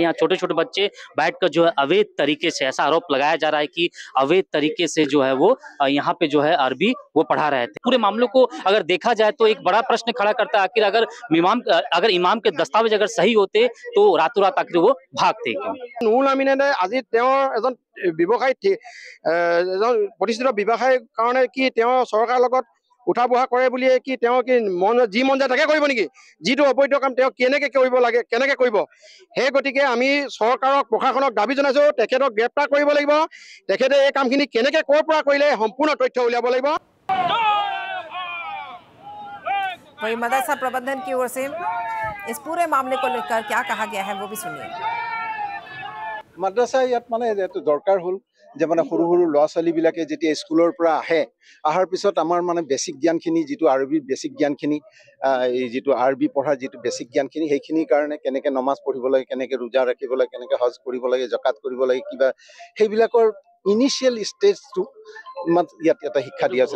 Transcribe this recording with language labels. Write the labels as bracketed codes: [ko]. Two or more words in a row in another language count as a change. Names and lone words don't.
[hi] यहाँ छोटे छोटे बच्चे बैठकर जो है अवैध तरीके से, ऐसा आरोप लगाया जा रहा है कि अवैध तरीके से जो है वो यहाँ पे जो है अरबी वो पढ़ा रहे थे। पूरे मामलों को अगर देखा जाए तो एक बड़ा प्रश्न खड़ा करता है, आखिर अगर इमाम के दस्तावेज अगर सही होते तो रातों रात आखिर वो भागते क्यों? [as] ব্যৱসায়ী প্ৰতিষ্ঠিত ব্যৱসায়ৰ কাৰণে কি তেওঁ চৰকাৰৰ লগত উঠা বহা কৰে বুলিয়ে কি তেওঁ কি যি মন যায় তাকে কৰিব নেকি? যিটো অবৈধ কাম তেওঁ কেনেকৈ কৰিব লাগে, কেনেকৈ কৰিব? সেই গতিকে আমি চৰকাৰক, প্ৰশাসনক দাবী জনাইছো, তেখেতক গ্ৰেপ্তাৰ কৰিব লাগিব। তেখেতে এই কামখিনি কেনেকৈ ক'ৰ পৰা কৰিলে সম্পূৰ্ণ তথ্য উলিয়াব লাগিব। [hi] वहीं मदरसा प्रबंधन की ओर से इस पूरे मामले को लेकर क्या कहा गया है वो भी सुनिए। [as] মাদ্ৰাছা ইয়াত মানে এইটো দৰকাৰ হ'ল যে মানে সৰু সৰু ল'ৰা ছোৱালীবিলাকে যেতিয়া স্কুলৰ পৰা অহাৰ পিছত আমাৰ মানে বেছিক জ্ঞানখিনি, যিটো আৰবীৰ বেছিক জ্ঞানখিনি, এই যিটো আৰবী পঢ়াৰ যিটো বেছিক জ্ঞানখিনি, সেইখিনিৰ কাৰণে কেনেকৈ নমাজ পঢ়িব লাগে, কেনেকৈ ৰোজা ৰাখিব লাগে, কেনেকৈ হজ কৰিব লাগে, জাকাত কৰিব লাগে, কিবা সেইবিলাকৰ [en] initial stage [as] ইয়াত এটা শিক্ষা দিয়া আছিলে।